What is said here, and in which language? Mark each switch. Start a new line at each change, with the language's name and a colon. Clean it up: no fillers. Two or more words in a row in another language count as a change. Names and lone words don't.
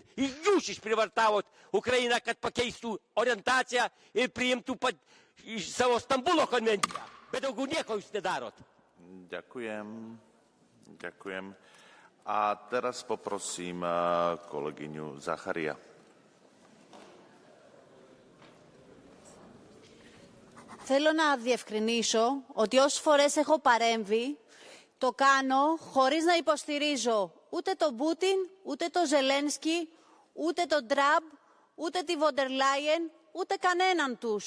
Lithuanian: Jūs išprivartavot Ukrainą, kad pakeistų orientaciją ir priimtų savo Stambulo konvenciją. Bet daugiau nieko jūs nedarot.
Slovak: Ďakujem. Ďakujem. A teraz poprosím kolegyňu Zacharia.
Greek: Θέλω να διευκρινίσω ότι όσες φορές έχω παρέμβει, το κάνω χωρίς να υποστηρίζω ούτε τον Πούτιν, ούτε τον Ζελένσκι, ούτε τον Τραμπ, ούτε τη Βοντερ Λάιεν, ούτε κανέναν τους.